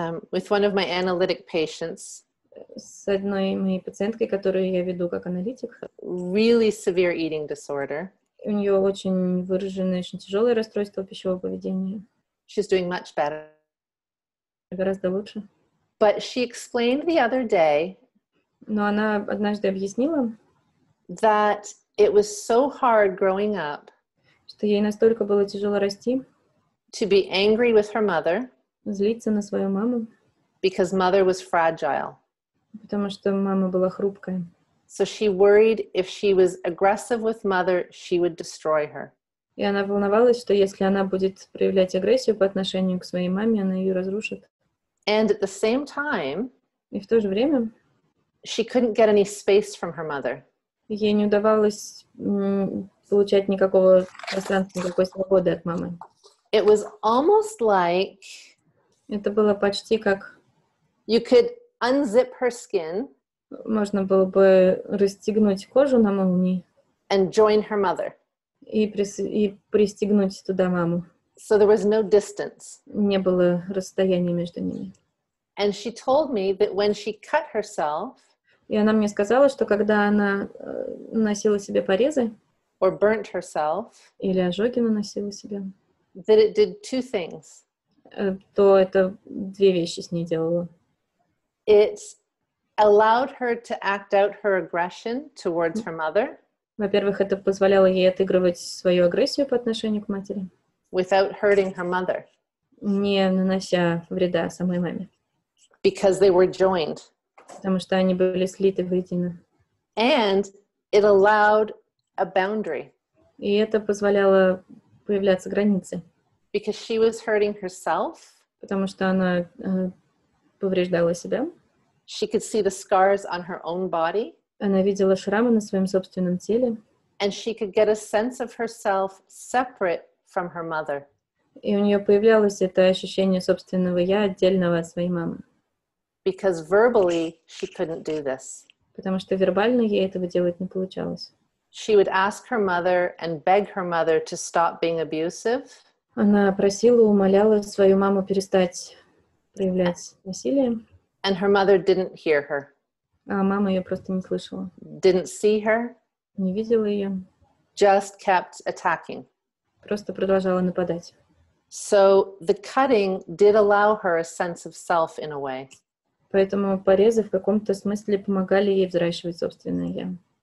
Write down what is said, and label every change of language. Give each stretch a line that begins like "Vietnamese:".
English: with one of my analytic patients.
Russian: с одной моей пациенткой, которую я веду как аналитик.
English: Really severe eating disorder.
Russian: У нее очень выраженное, очень тяжелое расстройство пищевого поведения.
English: She's doing much better.
Russian: Гораздо лучше.
English: But she explained the other day
Russian: Но она однажды объяснила,
English: that it was so hard growing up
Russian: что ей настолько было тяжело расти,
English: to be angry with her mother
Russian: злиться на свою маму,
English: because mother was fragile.
Russian: потому что мама была хрупкая.
English: So she worried if she was aggressive with mother, she would destroy her.
Russian: И она волновалась, что если она будет проявлять агрессию по отношению к своей маме, она ее разрушит.
English: And at the same time,
Russian: И в то же время
English: she couldn't get any space from her mother.
Russian: ей не удавалось получать никакого пространства, никакой свободы от мамы.
English: It was almost like
Russian: Это было почти как
English: you could unzip her skin
Russian: можно было бы расстегнуть кожу на молнии
English: and join her mother.
Russian: и пристегнуть туда маму.
English: So there was no distance.
Russian: Не было расстояния между ними.
English: And she told me that when she cut herself
Russian: И она мне сказала, что когда она наносила себе порезы
English: or burnt herself,
Russian: или ожоги наносила себе,
English: that it did two things.
Russian: То это две вещи с ней делало.
English: It allowed her to act out her aggression towards her mother
Russian: Во-первых, это позволяло ей отыгрывать свою агрессию по отношению к матери,
English: without hurting her mother
Russian: не нанося вреда самой маме,
English: because they were joined.
Russian: потому что они были слиты воедино.
English: And it allowed a boundary
Russian: И это позволяло появляться границы,
English: because she was hurting herself.
Russian: потому что она повреждала себя.
English: She could see the scars on her own body,
Russian: Она видела шрамы на своем собственном теле,
English: and she could get a sense of herself separate from her mother.
Russian: и у нее появлялось это ощущение собственного «я» отдельного от своей мамы,
English: Because verbally, she couldn't do this.
Russian: потому что вербально ей этого делать не получалось.
English: She would ask her mother and beg her mother to stop being abusive.
Russian: Она просила, умоляла свою маму перестать проявлять насилие,
English: And her mother didn't hear her,
Russian: а мама ее просто не слышала,
English: didn't see her,
Russian: не видела ее,
English: just kept attacking.
Russian: просто продолжала нападать.
English: So the cutting did allow her a sense of self in a way.
Russian: Поэтому порезы в каком-то смысле помогали ей взращивать собственное «я».